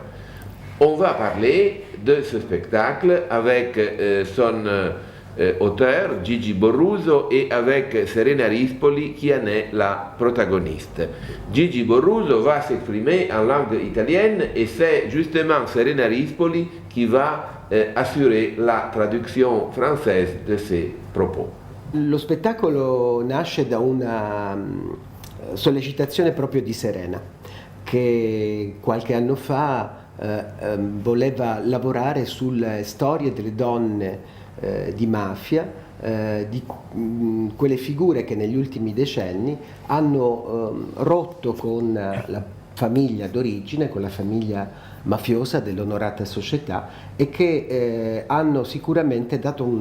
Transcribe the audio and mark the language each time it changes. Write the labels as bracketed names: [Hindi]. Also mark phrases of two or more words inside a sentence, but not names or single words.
[French] On va parler de ce spectacle avec son auteur Gigi Borruso et avec Serena Rispoli qui en est la protagoniste. Gigi Borruso va s'exprimer en langue italienne et c'est justement Serena Rispoli qui va assurer la traduzione française de ses propos. [Italian] Lo spettacolo nasce da una sollecitazione proprio di Serena, che qualche anno fa voleva lavorare sulle storie delle donne di mafia, di quelle figure che negli ultimi decenni hanno rotto con la famiglia d'origine, con la famiglia mafiosa dell'onorata società e che hanno sicuramente dato